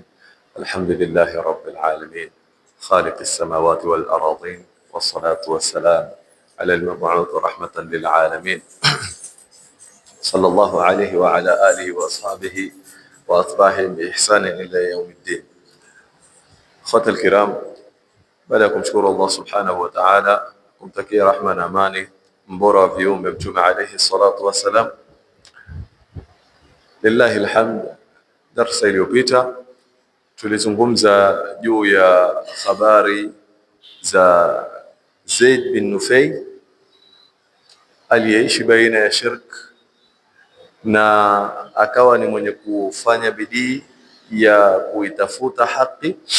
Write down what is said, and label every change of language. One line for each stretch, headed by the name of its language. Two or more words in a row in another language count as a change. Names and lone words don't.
Arabic: الحمد لله رب العالمين خالق السماوات والأراضين، والصلاة والسلام على المبعوث رحمة للعالمين صلى الله عليه وعلى آله وأصحابه وأتباعهم بإحسان إلى يوم الدين. أخوة الكرام، بدأكم شكر الله سبحانه وتعالى
Swahili: kumtakia rahma na amani mbora wa viumbe Mtume
Arabic: عليه الصلاة والسلام. لله الحمد.
Swahili: Darsa iliyopita tulizungumza juu ya habari za Zaid bin Nufayl aliyeishi baina ya shirk na akawa ni mwenye kufanya bidii ya kuitafuta haki,